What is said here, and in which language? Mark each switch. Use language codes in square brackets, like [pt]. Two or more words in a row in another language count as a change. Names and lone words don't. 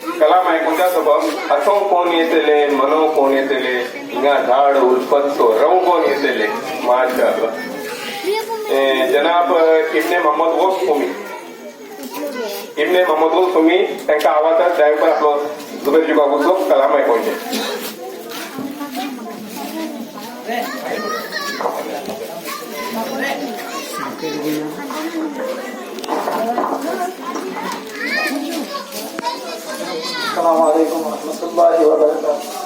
[kok] कलाम ऐकून त्या सबब हसव कोण येतले मनव कोण येतले हिंगा झाड उल्पत्तो रव कोण येतले माशाअल्लाह जनाब इब्ने मोहम्मद गौस खुमी इब्ने मोहम्मद गौस खुमी त्यांच्या आवाजात ड्रायव्हर आपलो जुबैर जुकाकूचो कलाम ऐकून [ar] السلام عليكم ورحمة الله وبركاته.